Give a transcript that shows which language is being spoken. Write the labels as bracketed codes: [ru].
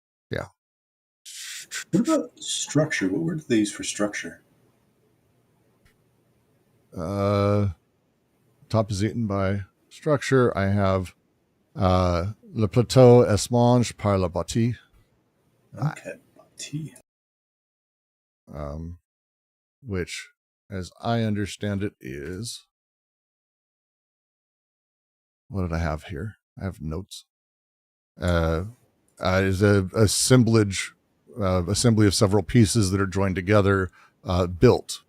[en] Yeah. What about structure? What word do they use for structure? Top is eaten by structure. I have [fr] le plateau est mangé par la bâtie. [en] Okay, bâtie. Which, as I understand it, is, what did I have here? I have notes. Is a assemblage, assembly of several pieces that are joined together, built.